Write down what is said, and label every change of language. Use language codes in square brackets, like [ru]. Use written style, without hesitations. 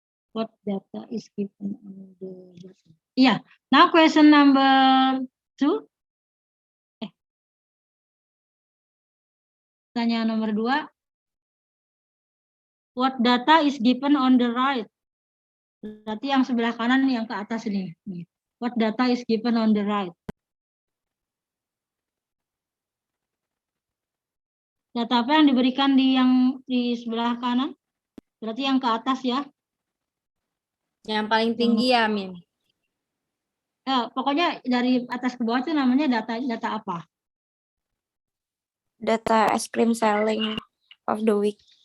[en] What data is given on the data? Yeah. Now question number 2. [id] Tanya nomor 2. [en] What data is given on the right? [id] Berarti yang sebelah kanan yang ke atas ini. [en] What data is given on the right? [id] Data apa yang diberikan di sebelah kanan? Berarti yang ke atas ya. Yang paling tinggi ya, Min. Pokoknya dari atas ke bawah itu namanya data apa? [en] Data ice cream selling of the week.